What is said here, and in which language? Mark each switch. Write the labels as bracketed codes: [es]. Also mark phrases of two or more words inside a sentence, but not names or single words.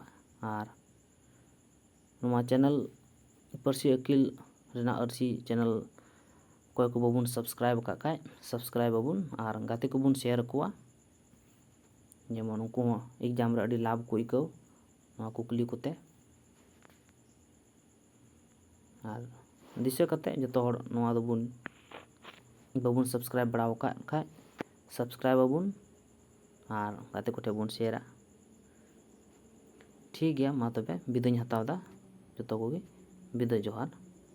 [sat] और नोमा चैनल परसी अकील रेना अरसी चैनल कोई को बाबुन सब्सक्राइब का खाय सब्सक्राइब बाबुन और गाते को बुन शेयर कोआ जेमन उनको एग्जाम रे अडी लाभ को इको नोआ कुकली कोते। और दिशा कते जतो हर नोआ दो बुन बाबुन सब्सक्राइब बड़ाव का खाय सब्सक्राइब बाबुन और गाते कोटे बुन शेयरा। ठीक गया मा तबे बिदाय हतावदा जतो कोगे बिदाय जोहार।